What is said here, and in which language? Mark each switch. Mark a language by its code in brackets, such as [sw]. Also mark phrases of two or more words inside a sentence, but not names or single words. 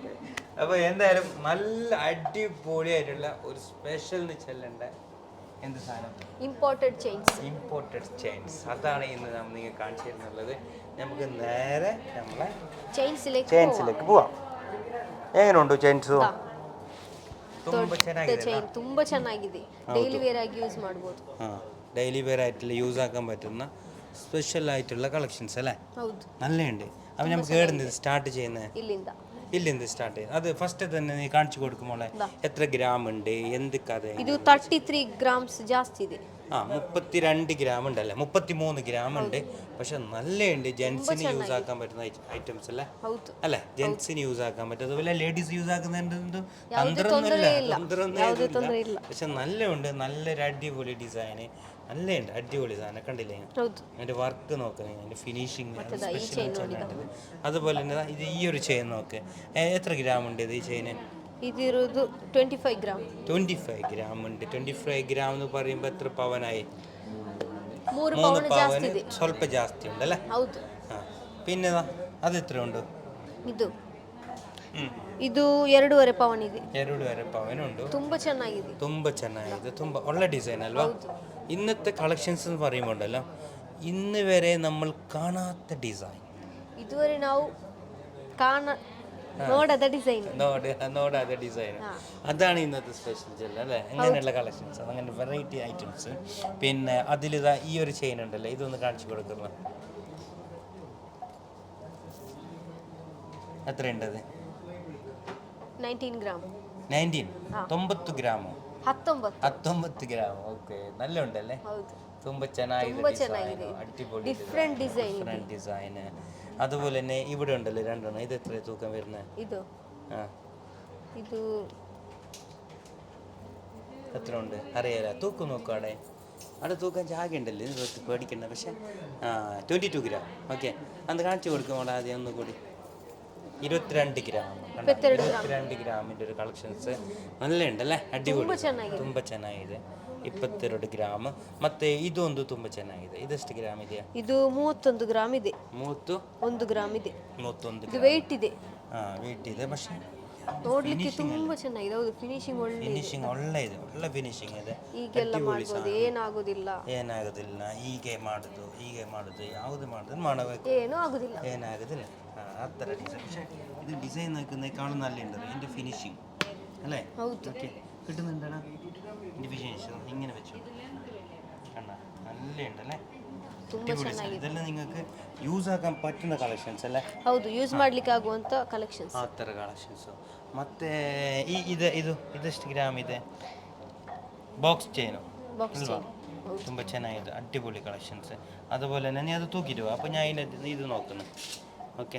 [ml] അപ്പോൾ എന്തായാലും നല്ല അടിപൊളിയായിട്ടുള്ള ഒരു സ്പെഷ്യൽ ചെല്ലേണ്ട എന്ത് സാധനം? ഇമ്പോർട്ടഡ് ചെയിൻസ്. അതാണ് ഇന്ന് നമ്മൾ നിങ്ങൾക്ക് കാണിച്ചു തരുന്നുള്ളത്. നമുക്ക് നേരെ നമ്മളെ ചെയിൻസിലേക്ക് പോവാം. എങ്ങനെയുണ്ട് ചെയിൻസ്? [kn] ತುಂಬಾ ಚೆನ್ನಾಗಿದೆ. [en] daily wear [kn] ಆಗಿ ಯೂಸ್ ಮಾಡಬಹುದು. [en] daily wear [ml] ആയിട്ടുള്ള യൂസ് ആക്കാൻ പറ്റുന്ന സ്പെഷ്യൽ ആയിട്ടുള്ള കളക്ഷൻസ് അല്ലേ? [kn] ಹೌದು, [ml] നല്ലുണ്ട്. അപ്പം നമുക്ക് എവിടുന്ന് സ്റ്റാർട്ട് ചെയ്യുന്നത്? ഇല്ലിന്ത് സ്റ്റാർട്ട് ചെയ്യുന്നത്. അത് ഫസ്റ്റ് തന്നെ നീ കാണിച്ചു കൊടുക്കുമോളെ. എത്ര ഗ്രാം ഉണ്ട്, എന്ത് കഥ? [kn] ಇದು 33 ಗ್ರಾಮ್ಸ್ ಜಾಸ್ತಿ ಇದೆ. [ml] 32 ഗ്രാം ഉണ്ടല്ലേ? 33 ഗ്രാം ഉണ്ട്. പക്ഷെ നല്ലുണ്ട്. ജെൻസിന് യൂസ് ആക്കാൻ പറ്റുന്ന ഐറ്റംസ് അല്ലേ? അല്ലേ? ജെൻസിന് യൂസ് ആക്കാൻ പറ്റും. അതുപോലെ ലേഡീസ് യൂസ് ആക്കുന്നതിൻ്റെ തന്ത്രമൊന്നുമില്ല. പക്ഷെ നല്ലുണ്ട്. നല്ലൊരു അടിപൊളി ഡിസൈന്. നല്ലുണ്ട്. അടിപൊളി സാധനം കണ്ടില്ലേ? അതിൻ്റെ വർക്ക് നോക്കുന്നത്, അതിൻ്റെ ഫിനിഷിങ് അതുപോലെ തന്നെ ഇത് ഈ ഒരു ചെയിൻ നോക്ക്. എത്ര ഗ്രാം ഉണ്ട് ഇത്? ഈ ചെയിന് [kn] ഇതിരുವುದು 25 ಗ್ರಾಮ್. [ml] 25 ഗ്രാം ഉണ്ട്. 25 ഗ്രാം എന്ന് പറയുമ്പോൾ എത്ര പവനായി? 3 പവന് [kn] ಸ್ವಲ್ಪ ಜಾಸ್ತಿ [ml] ഉണ്ടല്ലേ? [kn] ಹೌದು. [ml] പിന്നെ അത് എത്ര ഉണ്ട്? [kn] ಇದು 2.5 ಪವನ್ ಇದೆ. [ml] 2.5 പവനുണ്ട്. [kn] ತುಂಬಾ ಚೆನ್ನಾಗಿದೆ. ತುಂಬ ಒಳ್ಳೆ ಡಿಸೈನ್ ಅಲ್ವಾ? [ml] ഇന്നത്തെ കളക്ഷൻസ് എന്ന് പറയുമ്പോൾ ഉണ്ടല്ലോ, ഇന്ന് വരെ നമ്മൾ കാണാത്ത ഡിസൈൻ, ഇതുവരെ ನಾವು നോടാത്ത ഡിസൈൻ. അതാണ് ഇന്നത്തെ സ്പെഷ്യൽ ചെല്ല അല്ലേ? അങ്ങനെയുള്ള കളക്ഷൻസ്, അങ്ങനെ വെറൈറ്റി ഐറ്റംസ്. പിന്നെ അതിലിതാ ഈ ഒരു ചെയിൻ ഉണ്ടല്ലോ, ഇതൊന്ന് കാണിച്ചു കൊടുക്കുന്നത്. എത്രയുണ്ടത്? 19 ಗ್ರಾಮ್. 90 ഗ്രാമോ? 19 ഗ്രാം. ഓക്കെ, നല്ല ഉണ്ടല്ലേ? [kn] ತುಂಬ ಚೆನ್ನಾಗಿದೆ. [ml] അടിപൊളി ഡിഫറെന്റ് ഡിസൈൻ. അതുപോലെ തന്നെ ഇവിടെ ഉണ്ടല്ലോ 2 ഇത് എത്ര തൂക്കം വരുന്നത്? ഇത് എത്ര ഉണ്ട് അറിയാലോ? തൂക്കം നോക്കും. അവിടെ തൂക്കാൻ ജാഗ ഉണ്ടല്ലോ, ഇത് പേടിക്കണ്ട. പക്ഷെ 22 ഗ്രാം. ഓക്കെ, അത് കാണിച്ചു കൊടുക്കുമ്പോൾ ആദ്യം ഒന്നുകൂടി. 22 ഗ്രാം. 22 ഗ്രാമിൻ്റെ ഒരു കളക്ഷൻസ് നല്ല ഉണ്ടല്ലേ? [kn] ಅಡಿಪೊಳಿ, ತುಂಬ ಚೆನ್ನಾಗಿದೆ. 22 ಗ್ರಾಮ್. ಮತ್ತೆ ಇದೊಂದು ತುಂಬ ಚೆನ್ನಾಗಿದೆ. ಇದೆಷ್ಟು ಗ್ರಾಮ್ ಇದೆಯಾ? ಇದು 31 ಗ್ರಾಮ್ ಇದೆ. 31 ಗ್ರಾಮ್ ಇದೆ. 31 ಇದು ವೆಯ್ಟ್ ಇದೆ. ವೆಯ್ಟ್ ಇದೆ. പക്ഷേ ನೋಡ್ಲಿಕ್ಕೆ ತುಂಬಾ ಚೆನ್ನಾಗಿದೆ. ಹೌದು, ಫಿನಿಶಿಂಗ್ ಒಳ್ಳೆ ಇದೆ. ಒಳ್ಳೆ ಫಿನಿಶಿಂಗ್ ಇದೆ. ಈಗೆಲ್ಲ ಮಾಡ್ಬೋದು, ಏನಾಗೋದಿಲ್ಲ. ಹೀಗೆ ಮಾಡುದು ಯಾವುದು ಮಾಡಿದ್ರು ಮಾಡಬೇಕು, ಏನಾಗೋದಿಲ್ಲ. ಆ ಥರ ಡಿಸೈನ್. [ml] പക്ഷേ ഇത് ഡിസൈൻ നോക്കുന്നേക്കാളും നല്ല ഉണ്ട് ഇതിൻ്റെ ഫിനിഷിങ് അല്ലേ? ഓക്കെ, കിട്ടുന്നുണ്ടോ ഇതിൻ്റെ ഫിനിഷിങ്? ഇങ്ങനെ വെച്ചു കണ്ട, നല്ല ഉണ്ടല്ലേ? ഇതെല്ലാം നിങ്ങൾക്ക് യൂസ് ആക്കാൻ പറ്റുന്ന കളക്ഷൻസ് അല്ലേ? [kn] ಹೌದು, ಯೂಸ್ ಮಾಡ್ಲಿಕ್ಕೆ ಆಗುವಂತ ಕಲೆಕ್ಷನ್ಸ್. ಆ ಥರ കളക്ഷൻസ്. ಮತ್ತೆ ಇದೆಷ್ಟು ಗ್ರಾಮ್ ಇದೆ? ಬಾಕ್ಸ್ ಚೈನು ಅಲ್ವಾ? ತುಂಬ ಚೆನ್ನಾಗಿದೆ. [ml] ಅಡ್ಡಿಪೊಳಿ കളക്ഷൻസ്. അതുപോലെ തന്നെ നീ അത് തൂക്കിടുക. അപ്പോൾ ഞാൻ ഇത് നോക്കുന്നു. ഓക്കെ,